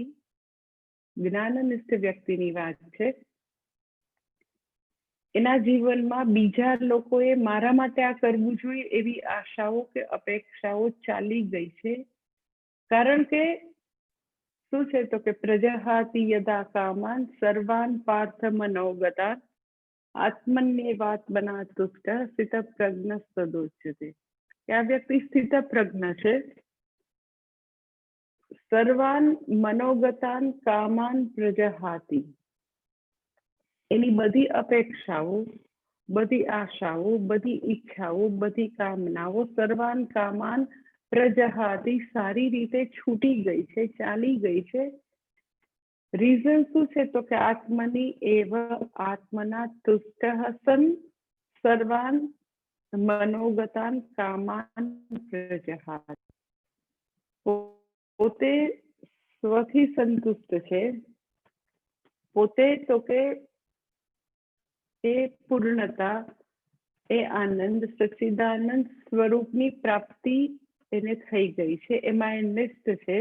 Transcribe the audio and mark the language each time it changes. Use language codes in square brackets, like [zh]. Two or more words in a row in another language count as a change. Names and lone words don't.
[gu] જ્ઞાનનિષ્ઠ વ્યક્તિની વાત છે. એના જીવનમાં બીજા લોકોએ મારા માટે આ કરવું જોઈએ એવી આશાઓ કે અપેક્ષાઓ ચાલી ગઈ છે. કારણ કે શું છે તો કે [sa] प्रजहाति यदा कामान सर्वान पार्थ मनोगतान आत्मन्येवात्मना तुष्ट स्थित प्रज्ञ सदोच्यते. [gu] આ વ્યક્તિ [sa] स्थित प्रज्ञ [gu] છે. [sa] सर्वान मनोगतान कामान प्रजहाति, [gu] એની બધી અપેક્ષાઓ, બધી આશાઓ, બધી ઈચ્છાઓ, બધી કામનાઓ [sa] सर्वान कामान प्रजहाति [gu] સારી રીતે છૂટી ગઈ છે, ચાલી ગઈ છે. રીઝન શું છે તો કે [sa] आत्मनी एव आत्मना तुष्ट सन सर्वान मनोगतान कामान प्रजहाति. [gu] પોતે સ્વથી સંતુષ્ટ છે, પોતે તો કે એ પૂર્ણતા, એ આનંદ, સચ્ચિદાનંદ સ્વરૂપની પ્રાપ્તિ એને થઈ ગઈ છે, એમાં એ નિષ્ઠ છે.